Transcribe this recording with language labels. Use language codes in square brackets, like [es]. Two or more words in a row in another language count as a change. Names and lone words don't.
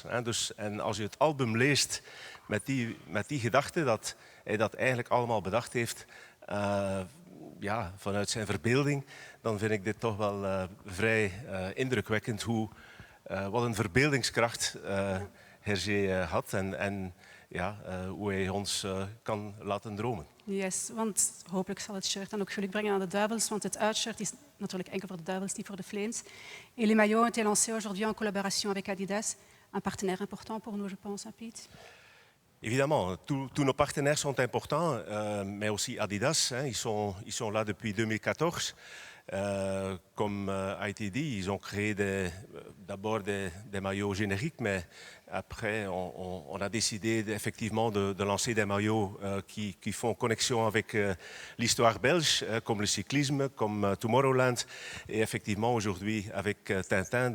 [nl] En als je het album leest met die gedachte dat hij dat eigenlijk allemaal bedacht heeft vanuit zijn verbeelding, dan vind ik dit toch wel vrij indrukwekkend wat een verbeeldingskracht Hergé had en hoe hij ons kan laten dromen. Yes, want hopelijk zal het shirt dan ook geluk brengen aan de duivels, want het uitshirt is natuurlijk enkel voor de duivels, niet voor de Flames. [fr] Et les maillots ont été lancés aujourd'hui en collaboration avec Adidas, un partenaire important pour nous, je pense, Piet. Évidemment, tous nos partenaires sont importants, mais aussi Adidas. Ils sont là depuis 2014. Comme a été dit, ils ont créé d'abord des maillots génériques, mais après, on a décidé effectivement de lancer des maillots qui font connexion avec l'histoire belge, comme le cyclisme, comme Tomorrowland, et effectivement aujourd'hui avec Tintin.